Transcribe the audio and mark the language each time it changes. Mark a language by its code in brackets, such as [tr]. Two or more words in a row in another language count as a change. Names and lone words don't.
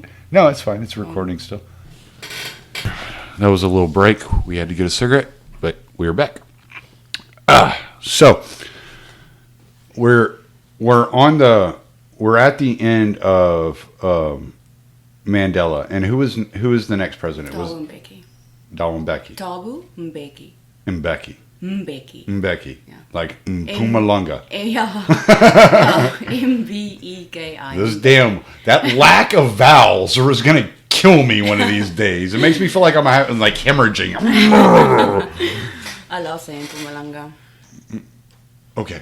[en] No, it's fine. It's recording still. That was a little break. We had to get a cigarette, but we are back. So we're at the end of Mandela, and who is the next president? It was Thabo Mbeki. Thabo Mbeki. Thabo Mbeki. Mbeki. Mbeki. Mbeki. Yeah. Like Mpumalanga. Yeah. Mbeki. Those damn, that lack of vowels is going to kill me one of these days. It makes me feel like I'm having like hemorrhaging. I love saying Pumalanga. Okay.